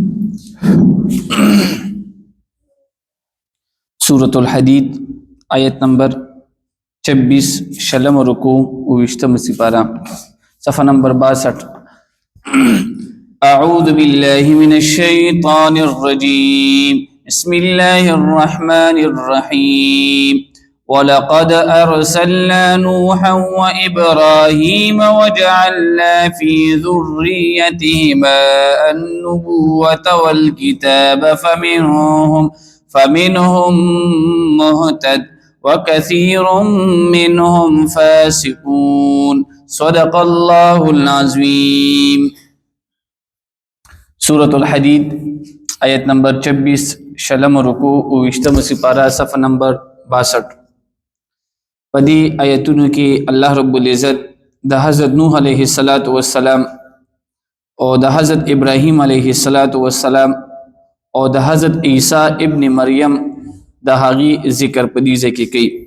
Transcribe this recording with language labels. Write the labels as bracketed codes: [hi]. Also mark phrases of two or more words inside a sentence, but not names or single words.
[ps] सूरत الحدید آیت نمبر 26 شلم رکو وشتم سپارہ صفحہ نمبر 62 [ar] اعوذ باللہ من الشیطان الرجیم بسم اللہ الرحمن الرحیم وَلَقَدْ أَرْسَلْنَا نُوحًا وَإِبْرَاهِيمَ وَجَعَلْنَا فِي ذُرِّيَّتِهِمَا النُّبُوَّةَ وَالْكِتَابَ فَمِنْهُمْ مُهْتَدٍ وَكَثِيرٌ مِّنْهُمْ فَاسِقُونَ صدق الله العظیم [ps] سورة الحدید آیت نمبر 26 شلم رکو وشتم سپارہ صفحہ نمبر 62 پدی آیتونو کې الله رب العزت د حضرت نوح [ar] علیه السلام [ps] او د حضرت ابراهیم [ar] علیه السلام [ps] او د حضرت عیسی ابن مریم د هغي ذکر پدی ځکه کوي.